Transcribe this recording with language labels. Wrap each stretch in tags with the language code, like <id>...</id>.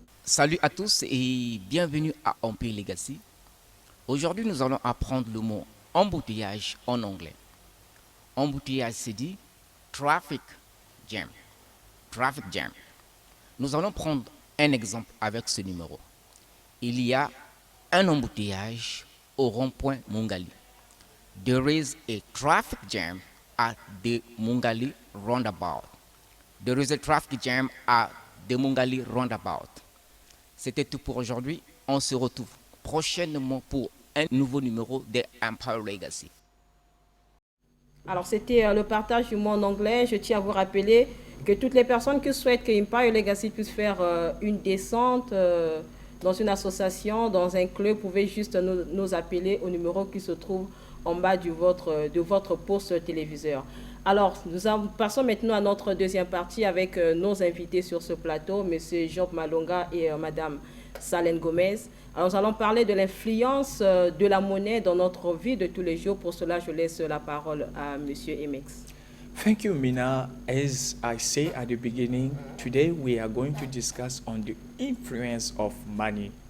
<fr>Salut à tous et bienvenue à Empire Legacy. Aujourd'hui, nous allons apprendre le mot embouteillage en anglais. Embouteillage, c'est dit</fr> <en>traffic jam. Traffic jam.</en> <fr>Nous allons prendre un exemple avec ce numéro. Il y a un embouteillage au rond-point Mungali.</fr> <en>There is a traffic jam at the Mungali roundabout. There is a traffic jam at the Mungali roundabout.</en> <fr>C'était tout pour aujourd'hui. On se retrouve prochainement pour un nouveau numéro de Empire Legacy. Alors c'était le partage du mot en anglais. Je tiens à vous rappeler que toutes les personnes qui souhaitent que Empire Legacy puisse faire une descente dans une association, dans un club, pouvez juste nous appeler au numéro qui se trouve en bas de votre poste téléviseur. Alors, passons maintenant à notre deuxième partie avec nos invités sur ce plateau, M. Job Malonga et Mme Salène Gomez. Alors, nous allons parler de l'influence de la monnaie dans notre vie de tous les jours. Pour cela, je laisse la parole à M. MX.</fr> <en>Thank you, Mina. As I say at the beginning, today we are going to discuss on the influence of money.</en>